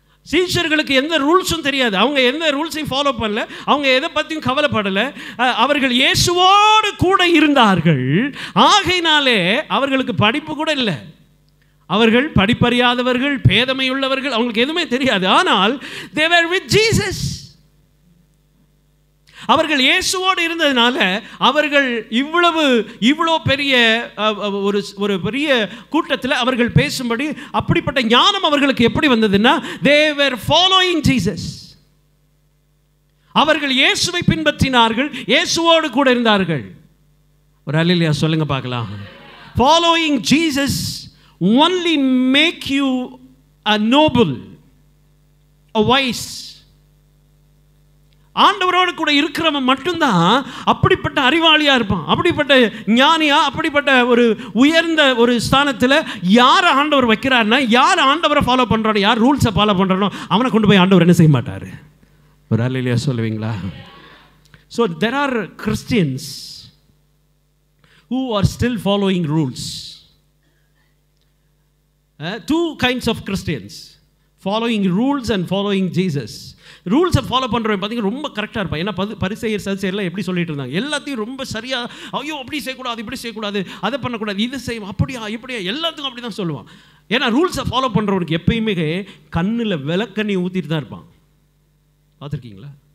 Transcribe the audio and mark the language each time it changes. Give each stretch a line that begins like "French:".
Tamil: சீஷர்களுக்கு எந்த ரூல்ஸும் தெரியாது, அவங்க எந்த ரூல்ஸையும் ஃபாலோ பண்ணல, அவங்க எதை பற்றியும் கவலைப்படலை. அவர்கள் இயேசுவோடு கூட இருந்தார்கள். ஆகையினாலே அவர்களுக்கு படிப்பு கூட இல்லை. அவர்கள் படிப்பறியாதவர்கள், பேதமையுள்ளவர்கள், அவங்களுக்கு எதுவுமே தெரியாது. ஆனால்
English: they were with Jesus.
Tamil: அவர்கள் இயேசுவோடு இருந்ததுனால அவர்கள் இவ்வளோ பெரிய ஒரு பெரிய கூட்டத்தில் அவர்கள் பேசும்படி அப்படிப்பட்ட ஞானம் அவர்களுக்கு எப்படி வந்ததுன்னா,
English: they were following Jesus.
Tamil: அவர்கள் இயேசுவை பின்பற்றினார்கள், இயேசுவோடு கூட இருந்தார்கள். ஒரு அல்லேலூயா சொல்லுங்க பார்க்கலாம்.
English: Following Jesus only make you a noble, a wise.
Tamil: ஆண்டவரோடு கூட இருக்கிறவன் மட்டும்தான் அப்படிப்பட்ட அறிவாளியாக இருப்பான், அப்படிப்பட்ட ஞானியா, அப்படிப்பட்ட ஒரு உயர்ந்த ஒரு ஸ்தானத்தில் யார் ஆண்டவர் வைக்கிறாருன்னா, யார் ஆண்டவரை ஃபாலோ பண்ணுறானோ, யார் ரூல்ஸை ஃபாலோ பண்ணுறானோ அவனை கொண்டு போய் ஆண்டவர் என்ன செய்ய மாட்டார். ஒரு அல்லேலூயா சொல்லுவீங்களா?
English: So there are Christians who are still following rules. Two kinds of Christians, following rules and following Jesus.
Tamil: ரூல்ஸை ஃபாலோ பண்ணுறவன் பார்த்தீங்கன்னா ரொம்ப கரெக்டாக இருப்பான். ஏன்னா பரிசேயர் சதுசேயர்லாம் எப்படி சொல்லிட்டு இருந்தாங்க, எல்லாத்தையும் ரொம்ப சரியாக, ஐயோ அப்படி செய்யக்கூடாது, இப்படி செய்யக்கூடாது, அதை பண்ணக்கூடாது, இது செய்வோம், அப்படியா இப்படியா, எல்லாத்துக்கும் அப்படி தான் சொல்லுவான். ஏன்னா ரூல்ஸை ஃபாலோ பண்ணுறவனுக்கு எப்பயுமே கண்ணில் விளக்கண்ணி ஊற்றிட்டு தான் இருப்பான். பார்த்துருக்கீங்களா?